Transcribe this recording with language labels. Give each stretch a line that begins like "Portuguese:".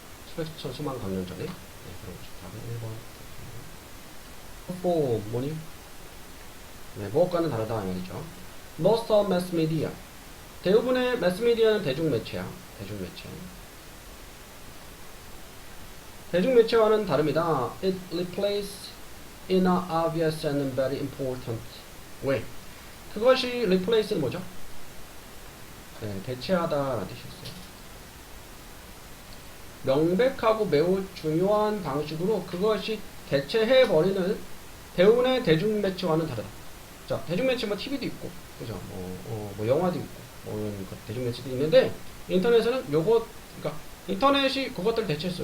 Korean: 수백천, 수만 광년 전에. 그런 거죠. 답은 1번. 뭐니? 무엇과는 다르다 이 말이죠.
English: Most of mass media.
Korean: 대부분의 mass media는 대중매체야. 대중매체와는 다릅니다.
English: It replaces in a obvious and very important way.
Korean: 그것이 replace는 뭐죠? 대체하다라는 뜻이 있어요. 명백하고 매우 중요한 방식으로 그것이 대체해버리는 대부분의 대중매체와는 다르다. 자, 대중매체 뭐 TV도 있고, 그죠? 뭐 영화도 있고, 이런 대중매체도 있는데, 인터넷에는 그러니까 인터넷이 그것들 대체했어.